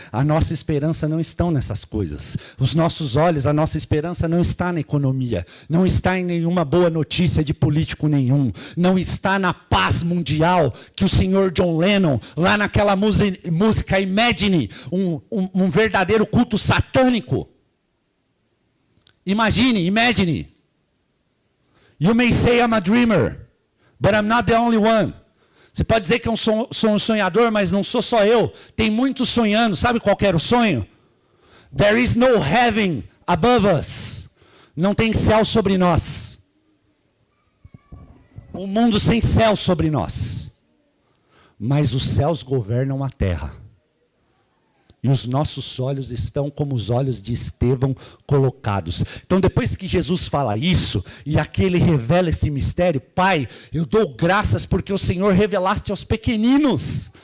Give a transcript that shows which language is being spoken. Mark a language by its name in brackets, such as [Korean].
[Portuguese] A nossa esperança não está nessas coisas. Os nossos olhos, a nossa esperança não está na economia, não está em nenhuma boa notícia de político nenhum, não está na paz mundial que o senhor John Lennon, lá naquela música Imagine, um verdadeiro culto satânico. Imagine. [English] You may say I'm a dreamer, but I'm not the only one. [Portuguese] Você pode dizer que eu sou um sonhador, mas não sou só eu. Tem muitos sonhando. Sabe qual era o sonho? [English] There is no heaven above us. [Portuguese] Não tem céu sobre nós. Um mundo sem céu sobre nós. Mas os céus governam a terra. E os nossos olhos estão como os olhos de Estevão colocados. Então depois que Jesus fala isso, e aqui ele revela esse mistério: Pai, eu dou graças porque o Senhor revelaste aos pequeninos.